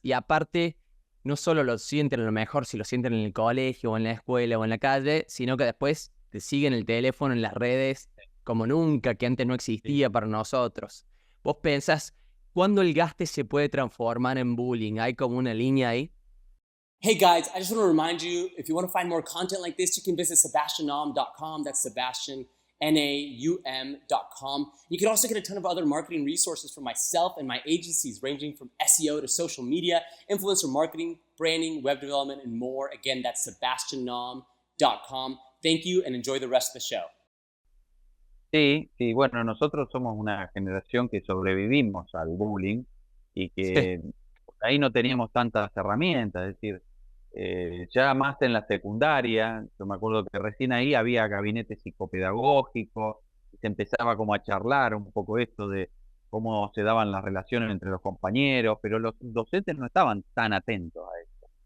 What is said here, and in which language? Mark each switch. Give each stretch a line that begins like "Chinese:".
Spanish: Y aparte, no solo lo sienten a lo mejor si lo sienten en el colegio o en la escuela o en la calle, sino que después te siguen el teléfono, en las redes, como nunca, que antes no existía para nosotros. ¿Vos pensás cuándo el gaste se puede transformar en bullying? ¿Hay como una línea ahí?
English: Hey guys, I just want to remind you, if you want to find more content like this, you can visit sebastiannaum.com. That's Sebastian, Naum.com. You can also get a ton of other marketing resources from myself and my agencies, ranging from SEO to social media, influencer marketing, branding, web development, and more. Again, that's sebastiannaum.com. Thank you and enjoy the rest of the show.
Spanish: Sí, sí, bueno, nosotros somos una generación que sobrevivimos al bullying y que por ahí no teníamos tantas herramientas, es decir, ya más en la secundaria, yo me acuerdo que recién ahí había gabinete psicopedagógico, y se empezaba como a charlar un poco esto de cómo se daban las relaciones entre los compañeros, pero los docentes no estaban tan atentos a eso.